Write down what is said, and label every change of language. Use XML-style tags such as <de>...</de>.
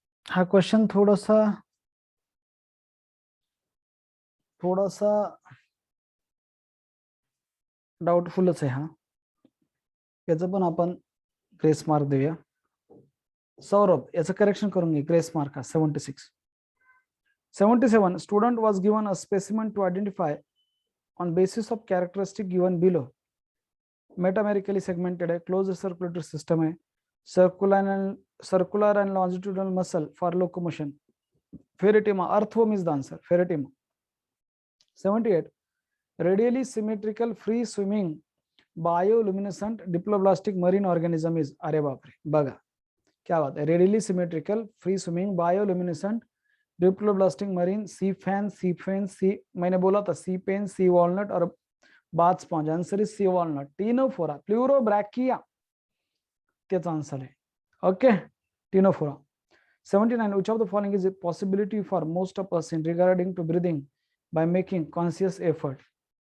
<mr>हा क्वेश्चन थोडासा थोडासा डाउटफुलच आहे हा. याचं पण आपण ग्रेस मार्क देऊया. सौरभ याचं करेक्शन करून घे, ग्रेस मार्क हा 76.</mr> <en>77 student was given a specimen to identify on basis of characteristic given below. Metamerically segmented है, closed circulatory system है, circular and longitudinal muscle for locomotion. Ferritima, earthworm is the answer. Ferritima. 78 radially symmetrical free swimming bioluminescent diploblastic marine organism is.</en> <hi>अरे बाप रे, बघा क्या बात है.</hi> <en>radially symmetrical free swimming bioluminescent diploblastic marine sea</en> <hi>fan, सी फेन, सी, मैंने बोला था सी पेन, सी वॉलनट और bath sponge.</hi> <en>Answer is sea walnut.</en> <mr>Ctenophora, Pleurobrachia त्याचा आंसर आहे. Okay, Ctenophora.</mr> <en>79 which of the following is a possibility for most of us in regarding to breathing by making conscious effort?</en>